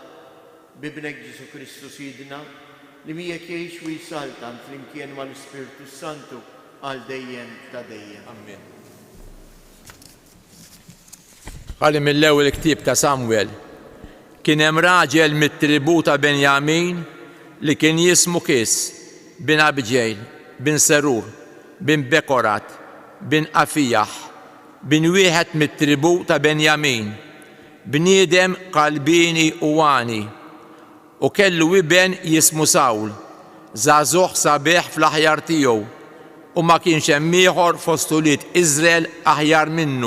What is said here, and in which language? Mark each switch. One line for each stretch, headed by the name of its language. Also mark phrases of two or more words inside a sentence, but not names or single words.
Maltese: Bibnek Ġesu Kristu Sidna li miegħek jgħix u jsaltan flimkien mal-Ispirtu Santu għal dejjem ta' dejjem. Amen. Ħalli mill-ewwel ktieb ta' Samwel. Kien hemm raġel mit-tribu ta' Benjamin li kien jismu Kis bin Abġejl, bin Serur, bin Bekorat, bin Afijah, bin wieħed mit-tribu ta' Benjamin, bniedem qalbini u għani. U kellu iben jismu Sawl, żagħżugħ sabiħ fl-aħjar tiegħu, u ma kienx hemm ieħor fost ulied Iżrael aħjar minnu.